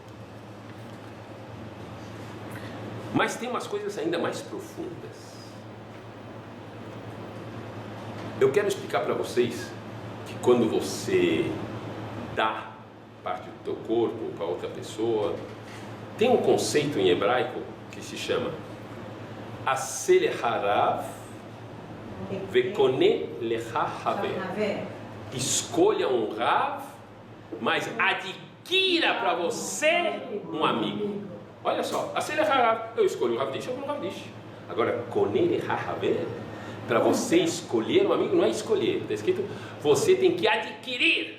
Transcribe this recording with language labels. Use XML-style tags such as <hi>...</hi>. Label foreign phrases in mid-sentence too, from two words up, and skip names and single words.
<pt>Mas tem umas coisas ainda mais profundas. Eu quero explicar para vocês que quando você dá parte do teu corpo para outra pessoa, tem um conceito em hebraico que se chama</pt> <he>עשה הרב וקנה לך חבר.</he> <pt>Escolha um Rav, mas adquira para você um amigo. Olha só,</pt> <he>עשה הרב,</he> <pt>eu escolho um Rav Dish, eu vou no Rav Dish. Agora,</pt> <he>קנה לך חבר,</he> <pt>para você escolher um amigo, não é escolher, está escrito, você tem que adquirir.</pt>